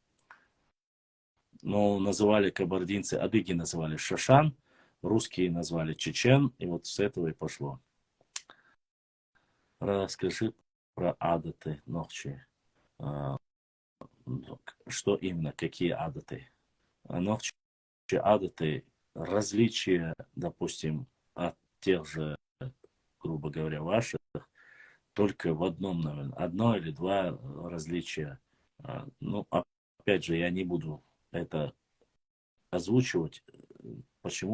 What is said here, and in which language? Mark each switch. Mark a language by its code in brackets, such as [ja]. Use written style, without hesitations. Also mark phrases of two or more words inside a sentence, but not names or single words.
[ru] Но называли кабардинцы, адыги называли шашан, русские назвали чечен, и вот с этого и пошло. Расскажи про адаты нохчи. Что именно, какие адаты? Нохчи адаты, различия, допустим, от тех же, грубо говоря, ваших, только в одном, наверное, одно или два различия. Ну, опять же, я не буду это озвучивать. Почему?